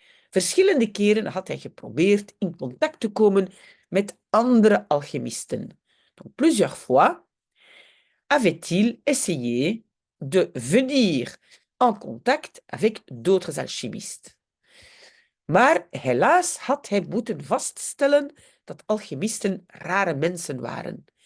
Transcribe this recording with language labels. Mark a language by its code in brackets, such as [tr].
[nl] Verschillende keren had hij geprobeerd in contact te komen met andere alchemisten. [fr] Donc, plusieurs fois avait-il essayé de venir en contact avec d'autres alchimistes. [nl] Maar helaas had hij moeten vaststellen dat alchimisten rare mensen waren.